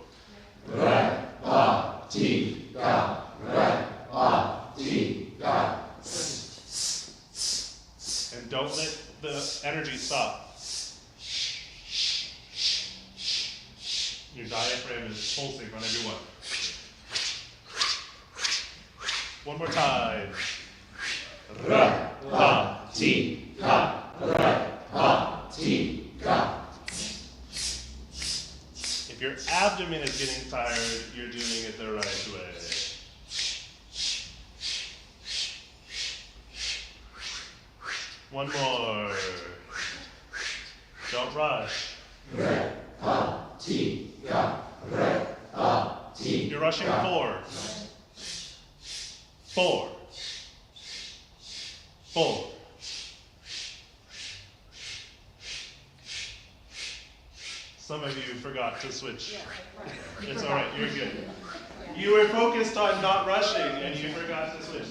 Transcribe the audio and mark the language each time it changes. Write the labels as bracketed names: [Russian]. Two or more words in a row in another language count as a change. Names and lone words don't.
[English] Repetica, repetica. And don't let the energy stop. Your diaphragm is pulsing on every one. One more time. Ra, pa, T, ka, re, ha, T, ka. If your abdomen is getting tired, you're doing it the right way. One more. Don't rush. Re, ha, T, ka, re, ha, T. You're rushing 4. 4. 4. Some of you forgot to switch. It's all right, you're good. You were focused on not rushing and you forgot to switch.